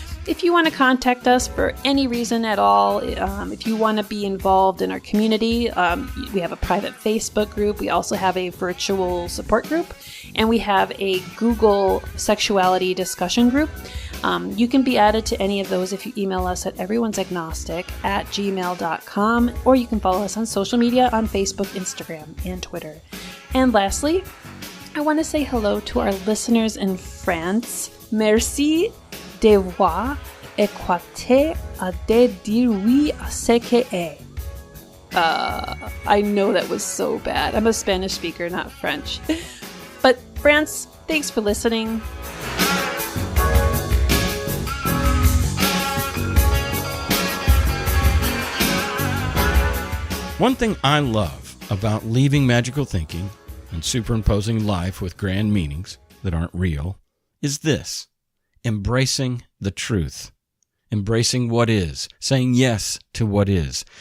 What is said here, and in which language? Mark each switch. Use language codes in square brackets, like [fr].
[en] If you want to contact us for any reason at all, if you want to be involved in our community, we have a private Facebook group. We also have a virtual support group, and we have a Google sexuality discussion group. You can be added to any of those if you email us at everyone'sagnostic@gmail.com, or you can follow us on social media on Facebook, Instagram, and Twitter. And lastly, I want to say hello to our listeners in France. [fr] Merci d'avoir écouté à de dire oui à ce que est. [en] I know that was so bad. I'm a Spanish speaker, not French. But France, thanks for listening. One thing I love about leaving magical thinking and superimposing life with grand meanings that aren't real is this: embracing the truth, embracing what is, saying yes to what is.